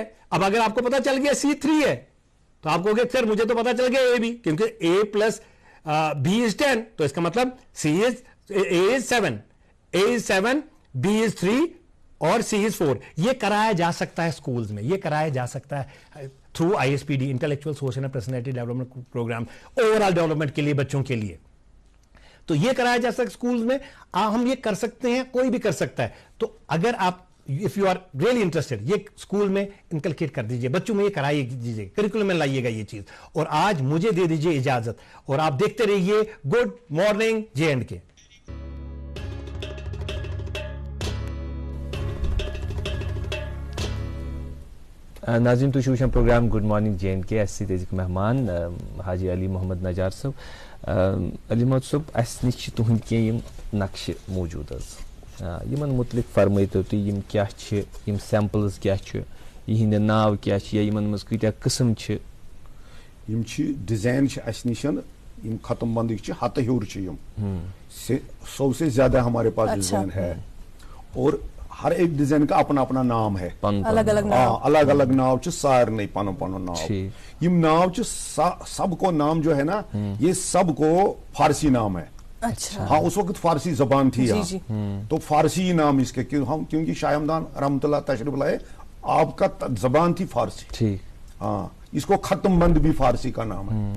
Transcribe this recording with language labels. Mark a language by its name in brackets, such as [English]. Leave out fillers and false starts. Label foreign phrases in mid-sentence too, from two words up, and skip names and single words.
[Hindi] अब अगर आपको पता चल गया C 3 है, तो आप कहोगे सर मुझे तो पता चल गया A भी, क्योंकि A प्लस B इज 10, तो इसका मतलब A इज 7, A इज 7, B इज 3 और C इज 4. ये कराया जा सकता है स्कूल्स में, ये कराया जा सकता है थ्रू ISPD, इंटेलेक्चुअल सोशल एंड पर्सनैलिटी डेवलपमेंट प्रोग्राम, [English] overall development [Hindi] के लिए, बच्चों के लिए. तो ये कराया जा सकता है स्कूल्स में, हम ये कर सकते हैं, कोई भी कर सकता है. तो अगर आप [English] if you are really interested, [Hindi] ये स्कूल में इनकलकेट कर दीजिए, बच्चों में ये कराइए दीजिए, करिकुलम में लाइएगा ये चीज. और आज मुझे दे दीजिए इजाजत, और आप देखते रहिए गुड मॉर्निंग J&K. [Kashmiri] नाज़रीन तुम वुचान प्रोग्राम गुड मॉर्निंग J&K, अजिक मेहमान हाजी अली मोहम्मद नजार साहब. अली मोहम्मद साहब अस नश तुहद कम नक्श मौजूद, यमन मुतलिक फरमाइतो तुम यम क्या यम सैंपल्स क्या यहंद नाव क्या या यमन मज कत्या किस्म यम डिजाइन अस निशन यम खत्म बंदिक हत हूर [Hindi] सौ से ज्यादा हमारे पास डिजाइन है, और हर एक डिजाइन का अपना अपना नाम है, अलग अलग [Kashmiri] नाव सारे पन पन नाव. यम नाव [Hindi] सबको नाम जो है ना, ये सबको फारसी नाम है. अच्छा. हाँ, उस वक्त फारसी जबान थी यहाँ, तो फारसी नाम इसके, क्योंकि शाह हमदान रहमतुल्लाह तशरीफ लाए, आपका जबान थी फारसी. हाँ, इसको खत्म बंद भी फारसी का नाम है.